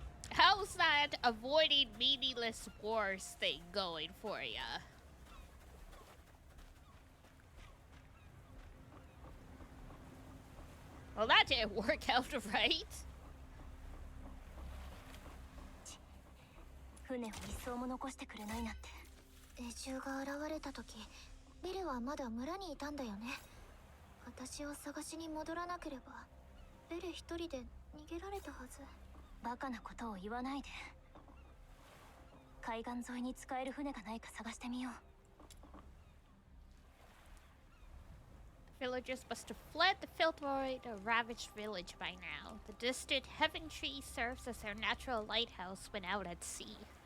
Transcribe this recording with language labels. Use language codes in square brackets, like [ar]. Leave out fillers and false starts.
[en] How's that avoiding meaningless wars thing going for ya? Well, that didn't work out right. [ja] 船を一艘も残してくれないなんて。エジュが現れた時、ベルはまだ村にいたんだよね。私を探しに戻らなければ、ベル一人で逃げられたはず。バカなことを言わないで。海岸沿いに使える船がないか探してみよう。 [en] Villagers must have fled the filthy, ravaged village by now. The distant heaven tree serves as their natural lighthouse when out at sea.